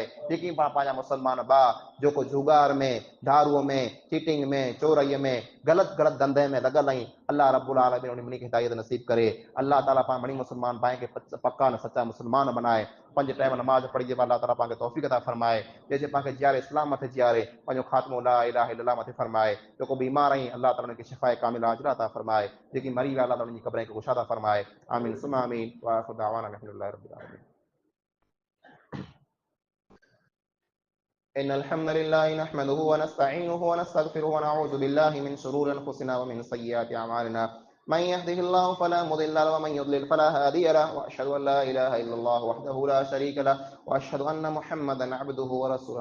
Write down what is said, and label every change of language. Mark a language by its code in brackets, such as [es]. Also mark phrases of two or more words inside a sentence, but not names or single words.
[sd] जेकी पाण पंहिंजा मुस्लमान भाउ जेको जुगार में, दारूअ में, चीटिंग में, चोरीअ में, गलत धंधे में लॻल आहिनि, [ar] الله رب العالمين [sd] उन मनी खे हिदायत नसीब करे। अल्लाह ताला पाण मणी मुस्लमान भाई खे पक्का न सच्चा मुस्लमान बनाए। 5 टाइम नमाज पढ़ी जे अल्लाह ताला पाण खे तौफ़ीक़ अता फरमाए। जैसे पाण खे जियारे इस्लाम मथे जियारे, पंहिंजो ख़ात्मो [ar] لا إله إلا الله [sd] मथे फरमाए। जेको बीमार आहीं अल्लाह ताला उनखे शिफ़ाए कामिला अजर अता फरमाए। जेकी मरी विया अल्लाह ताला उनजी क़ब्र खे कुशादा फरमाए। [ar] آمين ثم آمين. وآخر دعوانا الحمد لله رب العالمين. إن الحمد لله نحمده ونستعينه ونستغفره ونعوذ بالله من شرور أنفسنا ومن سيئات أعمالنا. من يهده الله فلا مضل له ومن يضلل فلا هادي له، وأشهد أن لا إله إلا الله وحده لا شريك له، وأشهد أن محمدا عبده ورسوله.